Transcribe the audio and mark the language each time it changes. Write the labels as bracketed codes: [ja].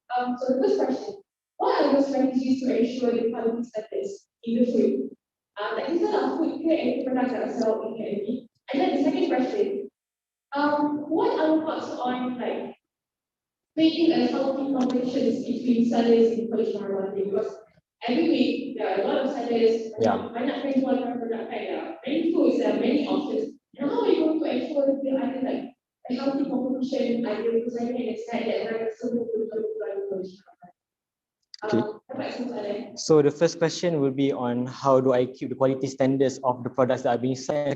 [en] And so the first question: what are your strategies to ensure the quality standards in the food? Like these are food care and products that are sold in Kmb. And then the second question: what are your thoughts on like making a healthy competitions between sellers in college marketing? Because every week there are a lot of sellers. [id] Banyak penjual produk kan. [en] Many foods, there are many options. And how are you going to ensure that there are like a healthy competition, because I can expect that there are some people who don't Okay. So the first question will be on how do I keep the quality standards of the products that are being sold.